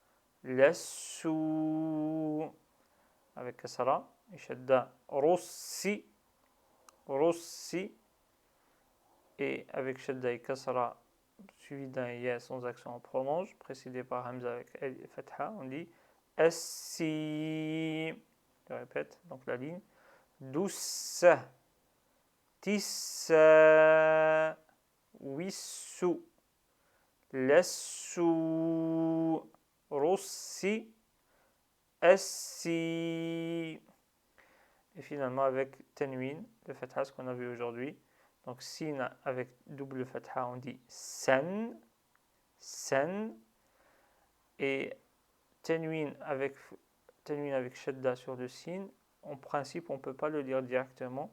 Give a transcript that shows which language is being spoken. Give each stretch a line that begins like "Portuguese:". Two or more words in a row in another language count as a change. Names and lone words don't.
French: Lassou. Avec kasra et shadda.
Arabic: رُسِّ. رُسِّ.
French: Et avec shadda et kasra suivi d'un ya sans accent, on prolonge, précédé par hamza avec fatha, on dit assi. Je répète, donc la ligne.
Arabic: Doussa. تِسَّ. وِسُّ. Lassou. Rossi. Assi.
French: Et finalement avec tanwin, le fatha, ce qu'on a vu aujourd'hui. Donc sin avec double fatha, on dit san.
Arabic: San.
French: Et tanwin avec shadda sur le sin, en principe, on ne peut pas le lire directement.